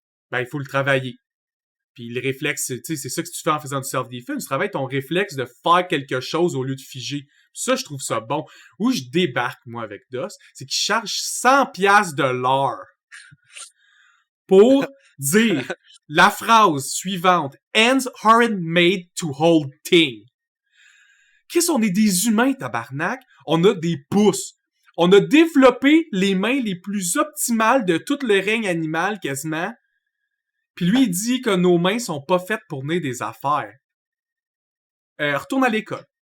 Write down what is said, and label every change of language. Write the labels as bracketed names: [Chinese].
[French] Ben, il faut le travailler. Puis le réflexe, tu sais, c'est ça que tu fais en faisant du self-defense. Tu travailles ton réflexe de faire quelque chose au lieu de figer. Puis ça, je trouve ça bon. Où je débarque, moi, avec DOS, c'est qu'il charge 100$ de l'heure pour dire la phrase suivante. [English] Hands aren't made to hold things. [French] Qu'est-ce qu'on est des humains, tabarnak? On a des pouces. On a développé les mains les plus optimales de tout le règne animal, quasiment. Puis lui, il dit que nos mains sont pas faites pour mener des affaires. Retourne à l'école.